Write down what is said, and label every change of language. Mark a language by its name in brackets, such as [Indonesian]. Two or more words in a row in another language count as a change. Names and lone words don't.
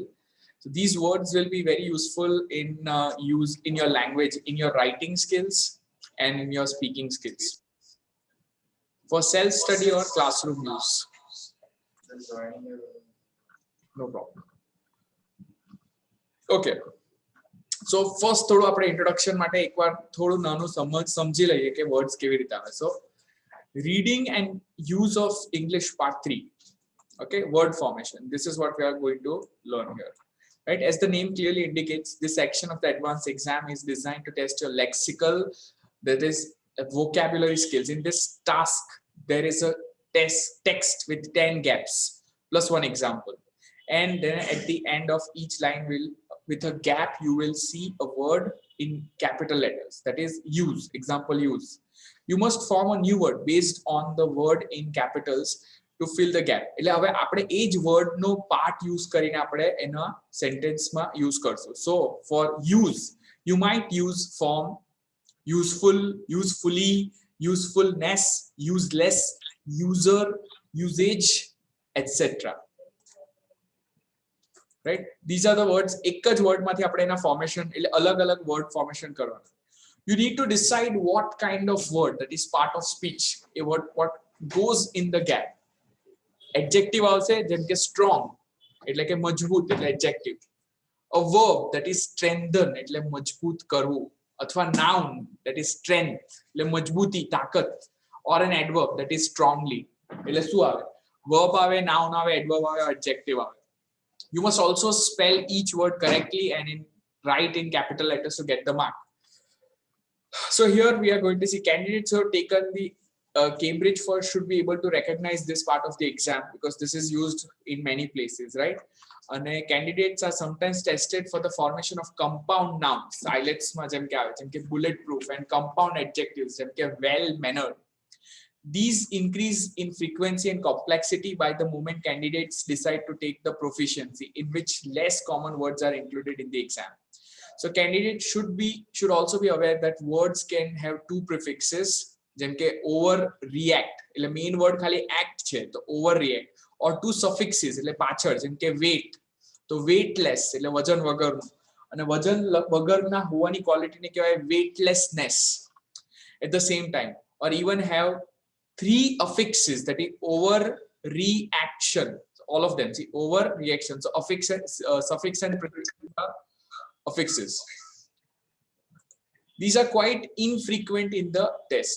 [English] So these words will be very useful in use in your language, in your writing skills and in your speaking skills, for self study or classroom use. No problem. Okay, so first [Gujarati] થોડું આપણે introduction માટે એકવાર થોડું નાનું સમજી લઈએ કે words કેવી રીતે આવે. [English] So reading and use of English part 3. Okay, word formation. This is what we are going to learn here. Right, as the name clearly indicates, this section of the advanced exam is designed to test your lexical, that is vocabulary skills. In this task, there is a text with 10 gaps plus one example, and then at the end of each line with a gap you will see a word in capital letters, that is use, example use. You must form a new word based on the word in capitals to fill the gap. [Gujarati] એટલે હવે આપણે એ જ word નો [English] part use [Gujarati] કરીને આપણે એના sentence માં use કરશું. [English] So for use you might use form, useful, usefully, usefulness, useless, user, usage, etc. Right, these are the words. [Gujarati] એક જ word માંથી આપણે એના formation એટલે અલગ-અલગ [English] word formation [Gujarati] કરવાના. [English] You need to decide what kind of word, that is part of speech, a word what goes in the gap. [Gujarati] Adjective આવશે જેમ કે strong એટલે કે મજબૂત એટલે adjective. [English] A verb, that is strengthen [Gujarati] એટલે મજબૂત કરવું, અથવા [English] noun, that is strength [Gujarati] એટલે મજબૂતી, તાકાત, [English] or an adverb, that is strongly [Gujarati] એટલે શું આવે? Verb આવે, noun આવે, adverb આવે, adjective આવે. [English] You must also spell each word correctly and write in capital letters to get the mark. So here we are going to see candidates who have taken the Cambridge first should be able to recognize this part of the exam because this is used in many places, right? And candidates are sometimes tested for the formation of compound nouns, islets [Gujarati] માં જેમ કે આવે જેમ કે [English] bulletproof, and compound adjectives [Gujarati] જેમ કે [English] well mannered. These increase in frequency and complexity by the moment candidates decide to take the proficiency, in which less common words are included in the exam. So candidates should also be aware that words can have two prefixes, [Gujarati] જેમ કે [English] overreact એટલે main word ખાલી act [Gujarati] છે તો [English] overreact, or two suffixes [Gujarati] એટલે પાછળ જેમ કે [English] weight તો weightless [Gujarati] એટલે વજન વગરનું, અને વજન વગરના હોવાની ક્વોલિટીને કહેવાય [English] weightlessness at the same time, or even have three affixes, that is overreaction. So all of them, see, overreaction. So affixes, suffix and prefix are affixes. These are quite infrequent in the test.